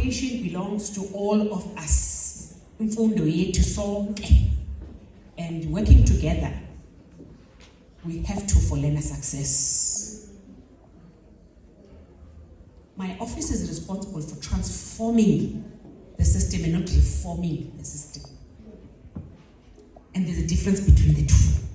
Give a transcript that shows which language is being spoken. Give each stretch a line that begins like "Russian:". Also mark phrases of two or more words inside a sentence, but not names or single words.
English: education belongs to all of us.
Zulu: Imfundo yethu sonke.
English: And working together, we have to for learner success. My office is responsible for transforming the system and not reforming the system. And there's a difference between the two.